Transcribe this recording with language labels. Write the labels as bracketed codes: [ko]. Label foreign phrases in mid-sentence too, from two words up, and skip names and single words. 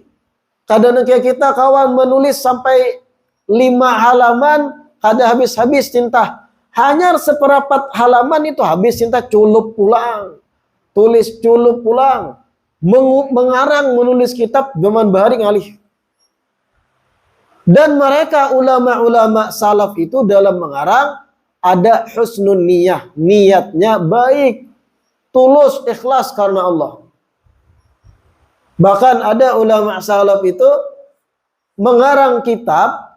[bjn] Kadang kayak kita kawan menulis sampai 5 halaman, kada habis-habis tinta. Hanya seperapat halaman itu habis tinta, culup pulang. Tulis culup pulang. Mengarang menulis kitab zaman Bahari ngalih. [id] Dan mereka ulama-ulama salaf itu dalam mengarang ada [ar] حسن النية. [id] Niatnya baik. Tulus, ikhlas karena Allah. Bahkan ada ulama salaf itu mengarang kitab.